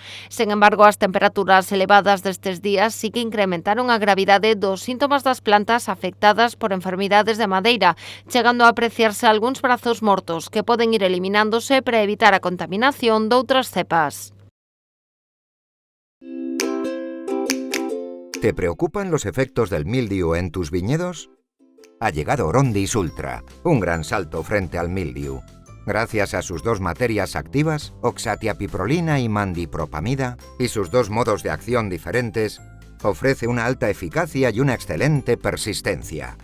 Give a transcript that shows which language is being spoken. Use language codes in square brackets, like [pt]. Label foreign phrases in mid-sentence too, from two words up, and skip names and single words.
[gl] Sen embargo, as temperaturas elevadas destes días sí que incrementaron a gravidade dos síntomas das plantas afectadas por enfermidades de madeira, chegando a apreciarse algúns brazos mortos que poden ir eliminándose para evitar a contaminación doutras cepas. [es] ¿Te preocupan los efectos del mildiu en tus viñedos? Ha llegado Orondis Ultra, un gran salto frente al mildiu. Gracias a sus dos materias activas, oxatiapiprolina y mandipropamida, y sus dos modos de acción diferentes, ofrece una alta eficacia y una excelente persistencia.